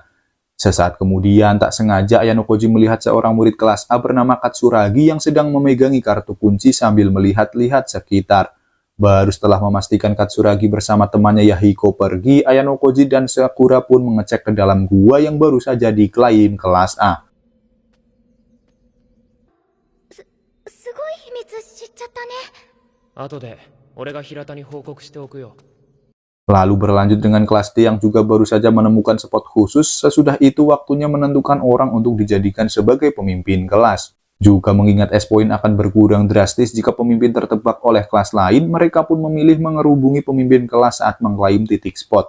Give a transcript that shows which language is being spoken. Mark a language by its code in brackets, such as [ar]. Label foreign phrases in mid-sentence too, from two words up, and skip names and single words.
[id] Sesaat kemudian, tak sengaja Ayano Koji melihat seorang murid kelas A bernama Katsuragi yang sedang memegangi kartu kunci sambil melihat-lihat sekitar. Baru setelah memastikan Katsuragi bersama temannya Yahiko pergi, Ayano Koji dan Sakura pun mengecek ke dalam gua yang baru saja diklaim kelas A. [ja] すごい秘密知っちゃったね。後で俺が平田に報告しておくよ。 [id] Lalu berlanjut dengan kelas D yang juga baru saja menemukan spot khusus. Sesudah itu waktunya menentukan orang untuk dijadikan sebagai pemimpin kelas. Juga mengingat S-Point akan berkurang drastis jika pemimpin tertebak oleh kelas lain, mereka pun memilih mengerubungi pemimpin kelas saat mengklaim titik spot.